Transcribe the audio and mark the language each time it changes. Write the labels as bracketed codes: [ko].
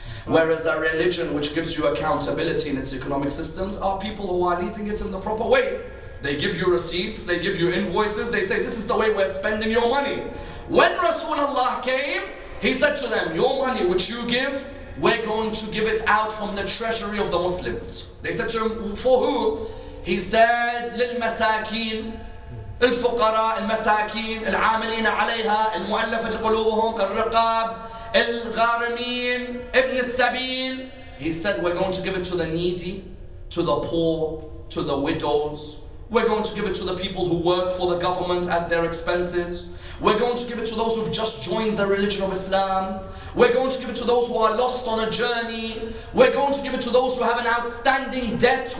[en] Whereas a religion which gives you accountability in its economic systems are people who are leading it in the proper way. They give you receipts, they give you invoices, they say this is the way we're spending your money. When Rasulullah came, he said to them, your money which you give, we're going to give it out from the treasury of the Muslims. They said to him, for who? He said, [ar] للمساكين, الفقراء المساكين العاملين عليها المؤلفة قلوبهم الرقاب الغارمين ابن السبيل. [en] He said we're going to give it to the needy, to the poor, to the widows. We're going to give it to the people who work for the government as their expenses. We're going to give it to those who've just joined the religion of Islam. We're going to give it to those who are lost on a journey. We're going to give it to those who have an outstanding debt.